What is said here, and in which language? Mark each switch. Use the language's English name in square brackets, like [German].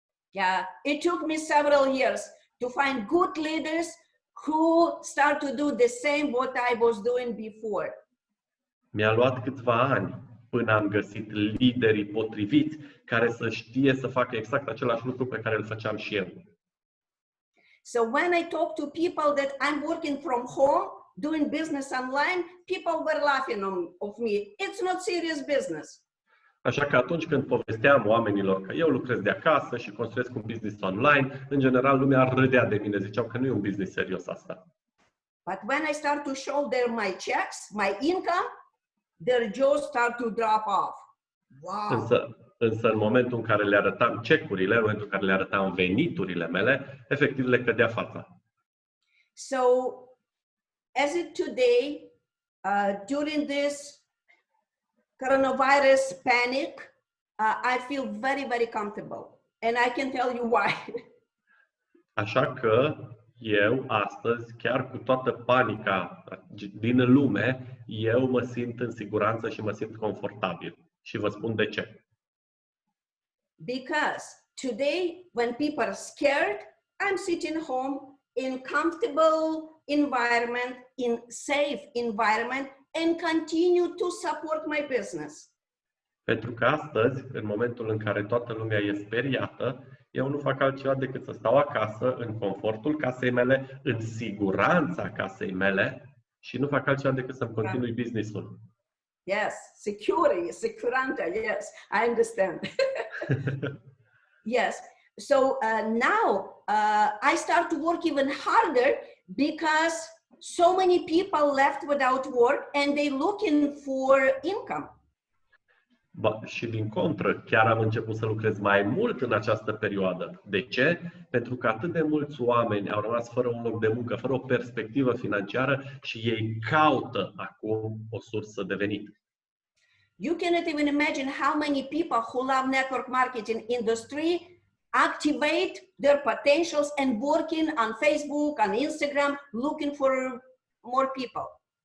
[English] Yeah, it took me several years to find good leaders who start to do the same what I was doing before. [Romanian] Mi-a luat câțiva ani până am găsit liderii potriviți care să știe să facă exact același lucru pe care îl făceam și eu. [English] So when I talk to people that I'm working from home, doing business online, people were laughing of me. It's not serious business. [Romanian] Așa că atunci când povesteam oamenilor că eu lucrez de acasă și construiesc un business online, în general lumea râdea de mine, ziceau că nu e un business serios asta. [English] But when I start to show them my checks, my income, their jaws start to drop off. Wow. [Romanian] Însă în momentul în care le arătam cecurile, în momentul în care le arătam veniturile mele, efectiv le cădea fața. [English] So, as it today, during this coronavirus panic, I feel very, very comfortable. And I can tell you why. [Romanian] Așa că eu astăzi, chiar cu toată panica din lume, eu mă simt în siguranță și mă simt confortabil. Și vă spun de ce. [English] Because today, when people are scared, I'm sitting home in comfortable environment, in safe environment, and continue to support my business. [Romanian] Pentru că astăzi, în momentul în care toată lumea e speriată, eu nu fac altceva decât să stau acasă, în confortul casei mele, în siguranța casei mele și nu fac altceva decât să-mi continui business-ul. [English] Yes, [Romanian] securanta, [English] yes, I understand. Yes, so now I start to work even harder because so many people left without work and they looking for income. [Romanian] Și din contră, chiar am început să lucrez mai mult în această perioadă. De ce? Pentru că atât de mulți oameni au rămas fără un loc de muncă, fără o perspectivă financiară și ei caută acum o sursă de venit. [English] You cannot even imagine how many people who love network marketing industry activate their potentials and working on Facebook, on Instagram, looking for more people.